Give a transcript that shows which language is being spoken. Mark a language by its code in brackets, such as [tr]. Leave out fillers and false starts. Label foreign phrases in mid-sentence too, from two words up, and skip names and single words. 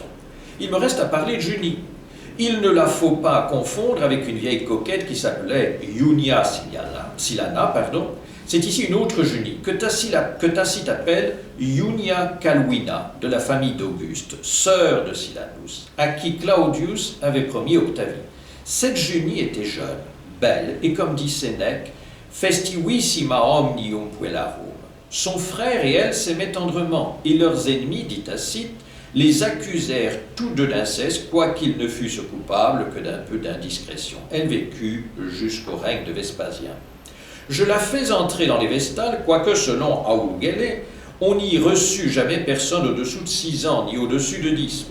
[fr] Il me reste à parler de Junie. Il ne la faut pas confondre avec une vieille coquette qui s'appelait Iunia Silana, C'est ici une autre Junie, que Tacite appelle Iunia Calvina, de la famille d'Auguste, sœur de Silanus, à qui Claudius avait promis Octavie. Cette Junie était jeune, belle, et comme dit Sénèque, [la] festivissima omnium puellarum. [fr] Son frère et elle s'aimaient tendrement, et leurs ennemis, dit Tacite, les accusèrent tous deux d'inceste, quoiqu'ils ne fussent coupables que d'un peu d'indiscrétion. Elle vécut jusqu'au règne de Vespasien. Je la fais entrer dans les Vestales, quoique selon Aulgele, on n'y reçut jamais personne au-dessous de 6 ans, ni au-dessus de 10.